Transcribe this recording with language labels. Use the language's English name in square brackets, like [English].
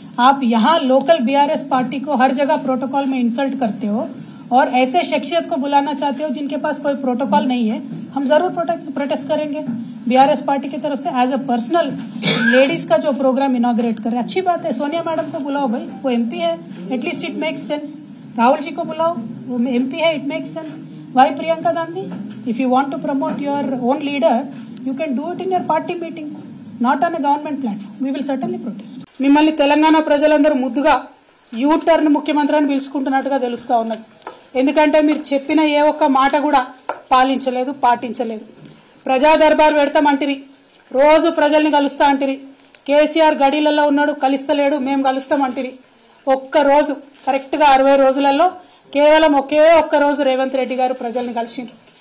[Hindi] आप यहाँ local BRS party को हर जगह प्रोटोकॉल में इंसल्ट करते हो और ऐसे शख्सियत को बुलाना चाहते हो जिनके पास कोई प्रोटोकॉल नहीं है। हम जरूर प्रोटेस्ट करेंगे बीआरएस पार्टी की तरफ से। एज अ पर्सनल लेडीज का जो प्रोग्राम इनॉग्रेट कर रहे हैं, अच्छी बात है। सोनिया मैडम को बुलाओ भाई, वो एमपी है, [English] At least it makes sense. [Hindi] Rahul ji को बुलाओ, वो एमपी है, [English] It makes sense. Why Priyanka Gandhi? If you want to promote your own leader, you can do it in your party meeting, not on a government platform. We will certainly protest. [Telugu] మిమ్మల్ని తెలంగాణ ప్రజలందరూ ముద్దుగా you turn ముఖ్యమంత్రి అని పిలుచుకుంటున్నట్టుగా తెలుస్తా ఉన్నది. ఎందుకంటే మీరు చెప్పిన ఏ ఒక్క మాట కూడా పాలించలేదు, పాటించలేదు. ప్రజా దర్బార్ పెడతామంటిరి, రోజు ప్రజల్ని కలుస్తా అంటిరి. కేసీఆర్ గడిలలో ఉన్నాడు, కలుస్తలేడు, మేము కలుస్తామంటిరి. ఒక్క రోజు కరెక్ట్గా 60 రోజులలో కేవలం ఒకే ఒక్క రోజు రేవంత్ రెడ్డి గారు ప్రజల్ని కలిసిండ్రు.